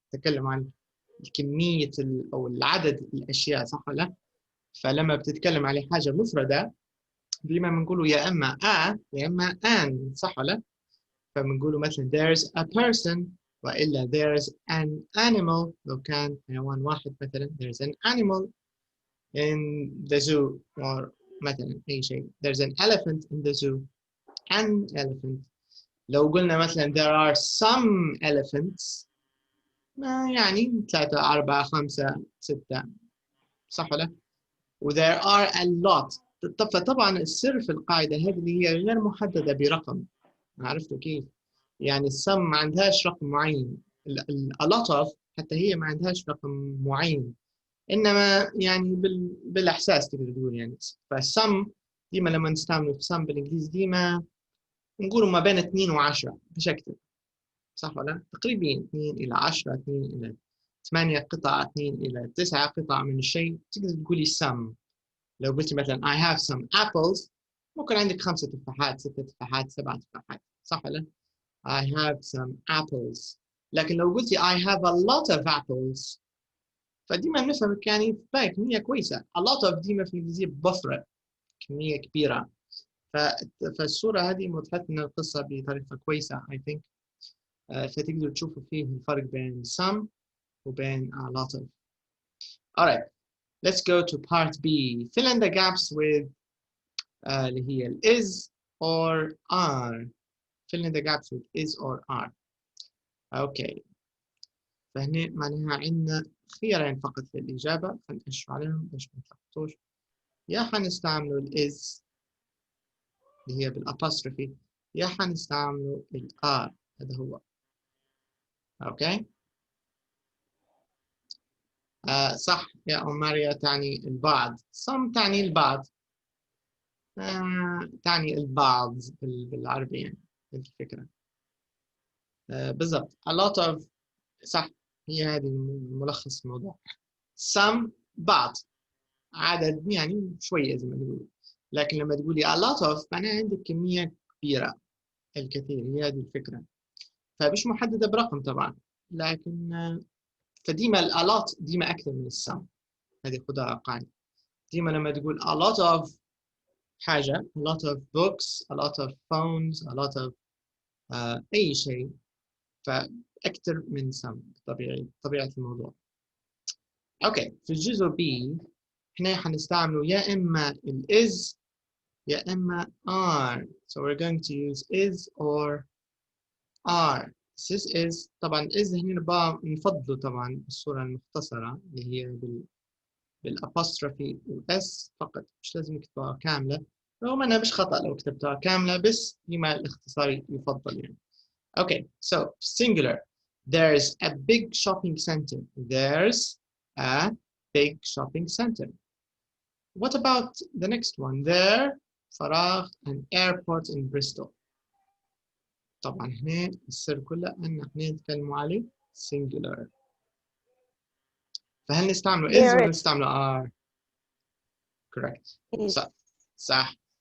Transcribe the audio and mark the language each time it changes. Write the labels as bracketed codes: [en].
[ar] تتكلم عن كمية أو العدد الأشياء صح ولا؟ فلما بتتكلم على حاجة مفردة ديما بنقولوا يا إما a يا إما an صح ولا؟ فبنقولوا مثلا there's a person وإلا there's an animal لو كان حيوان واحد مثلا [en] there's an animal in the zoo [ar] or مثلا أي شيء [en] there's an elephant in the zoo [ar] an elephant. لو قلنا مثلا [en] there are some elephants [ar] يعني 3 4 5 6 صح ولا؟ و there are a lot. فطبعا السر في القاعدة هذه اللي هي غير محددة برقم. عرفتوا كيف؟ يعني السم ما عندهاش رقم معين. a lot of حتى هي ما عندهاش رقم معين. إنما يعني بالإحساس تقدر تقول يعني. فالسم ديما لما نستعمله في سم بالإنجليزي ديما نقولوا ما بين 2 و10 مش أكثر. صح ولا؟ تقريبا 2 إلى 10 2 إلى 8 قطع 2 إلى 9 قطع من الشيء تقدر تقولي some. لو قلت مثلا [en] I have some apples [ar] ممكن عندك 5 تفاحات 6 تفاحات 7 تفاحات صح ولا؟ I have some apples. لكن لو قلتي [en] I have a lot of apples [ar] فديما نفهمك يعني في بالك كمية كويسة. a lot of ديما في الإنجليزية بفرق كمية كبيرة. فالصورة هذه وضحت لنا القصة بطريقة كويسة [en] I think. [ar] فتقدروا تشوفوا فيه الفرق بين some وبين a lot of. [en] Alright, let's go to part B. Fill in the gaps with اللي هي is or are. Fill in the gaps with is or are. Okay. [ar] فهنا معناها عندنا خيارين فقط للإجابة. خلينا نشوف عليهم باش ما نتلخبطوش. يا حنستعملوا is اللي هي بالapostrophe يا حنستعملوا are. هذا هو. اوكي صح يا ماريا تعني البعض. some تعني البعض تعني البعض بالعربي يعني الفكرة. بالضبط a lot of صح هي هذه ملخص الموضوع. some بعض عدد يعني شوية زي ما نقول. لكن لما تقولي a lot of معناها عندك كمية كبيرة الكثير. هي هذه الفكرة. فمش محددة برقم طبعا لكن فديما a lot ديما أكثر من السم. هذه خدها قاعدة. ديما لما تقول a lot of حاجة a lot of books a lot of phones a lot of أي شيء فأكثر من some طبيعة الموضوع. أوكي في الجزء B إحنا حنستعمله يا إما is يا إما are. [en] So we're going to use is or are. [ar] This is طبعا is هنا نفضله طبعا بالصورة المختصرة اللي هي بالapostrophe s فقط مش لازم نكتبها كاملة. رغم أنها مش خطأ لو كتبتها كاملة بس لما الاختصار يفضل يعني. [en] Okay, so singular. There's a big shopping center. There's a big shopping center. What about the next one? There, فراغ, an airport in Bristol. [ar] طبعا هنا السر كله أن احنا نتكلم عليه singular. فهل نستعمله is ولا نستعمله are؟ [en] Correct. [ar] صح.